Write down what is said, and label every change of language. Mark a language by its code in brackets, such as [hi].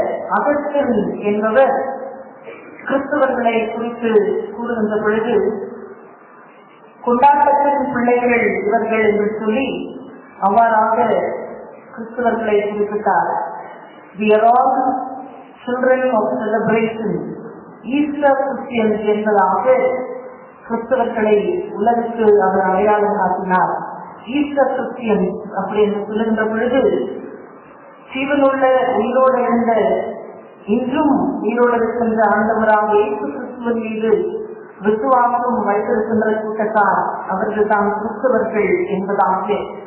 [ta] Augustine என்பவர் கிறிஸ்தவர்களை குறித்து கூறுகின்ற பொழுது, கொண்டாட்டத்தின் பிள்ளைகள் இவர்கள் என்று சொல்லி அவ்வாறாக கிறிஸ்தவர்களை குறிப்பிட்டார். [en] We are all children of celebration. [ta] Easter Christians என்பதாக கிறிஸ்தவர்களை உலகிற்கு அவர் அடையாளம் காட்டினார். ஈஸ்டர் கிறிஸ்டியன்ஸ் அப்படி என்று சொல்லுகின்ற பொழுது, ஜீவனுள்ள உயிரோடு இருந்த இன்றும் உயிரோடு இருக்கின்ற ஆண்டவராக இயேசு கிறிஸ்துவின் மீது விசுவாசம் வைத்திருக்கின்ற கூட்டத்தார் அவர்கள் தான் கிறிஸ்தவர்கள் என்பதாக,